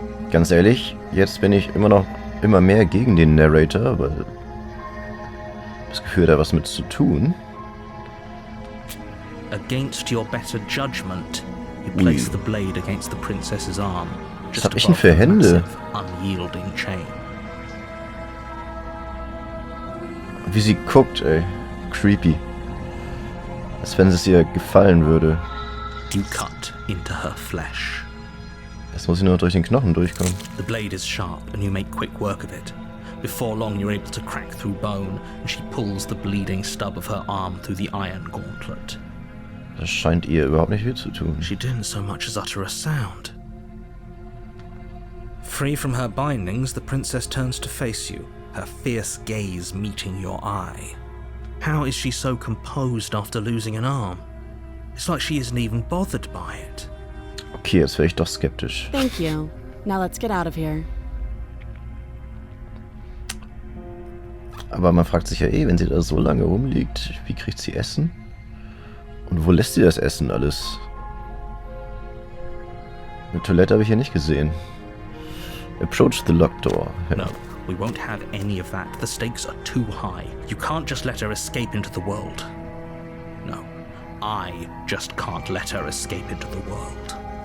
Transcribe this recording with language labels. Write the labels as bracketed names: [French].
[German] Ganz ehrlich, jetzt bin ich immer mehr gegen den Narrator, weil das Gefühl hat, da was mit zu tun. [English] Against your better judgment, you place the blade against the princess's arm. [German] Was hab ich denn für Hände? [English] Unyielding chain. [German] Wie sie guckt, ey. Creepy. Als wenn es ihr gefallen würde. [English] You cut into her flesh. [German] Jetzt muss ich nur durch den Knochen durchkommen. [English] The blade is sharp and you make quick work of it. Before long you're able to crack through bone and she pulls the bleeding stub of her arm through the iron gauntlet. [German] Das scheint ihr überhaupt nicht weh zu tun. [English] She didn't so much as utter a sound. Free from her bindings, the princess turns to face you, her fierce gaze meeting your eye. How is she so composed after losing an arm? It's like she isn't even bothered by it. [German] Okay, jetzt wäre ich doch skeptisch. [English] Thank you. Now let's get out of here. [German] Aber man fragt sich ja wenn sie da so lange rumliegt, wie kriegt sie Essen? Und wo lässt sie das Essen alles? Eine Toilette habe ich hier nicht gesehen. [English] Approach the locked door. [German] Ja. [English] No, we won't have any of that. The stakes are too high. You can't just let her escape into the world. No, I just can't let her escape into the world.